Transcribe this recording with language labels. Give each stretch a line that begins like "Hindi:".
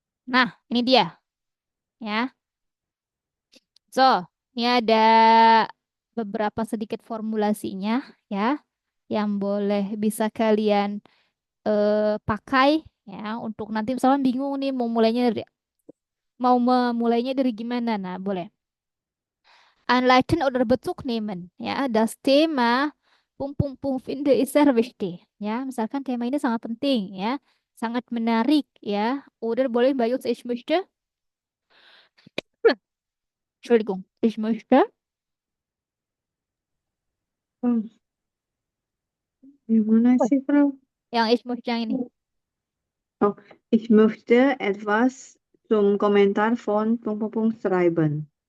Indonesian: Nah, ini dia ya. So, ini ada beberapa sedikit formulasinya ya yang bisa kalian pakai ya untuk nanti misalnya bingung nih mau memulainya dari gimana. Nah, boleh.
German: Anleiten oder Bezug nehmen ya, das Thema finde ich sehr wichtig ya.
Indonesian: Misalkan tema ini sangat penting ya, sangat menarik ya.
German: Oder boleh Bayus ich möchte, Entschuldigung, ich möchte.
Indonesian: Oh, gimana sih, Frau? Yang
German: ich möchte
Indonesian: yang ini.
German: Oh, ich möchte etwas zum Kommentar von schreiben.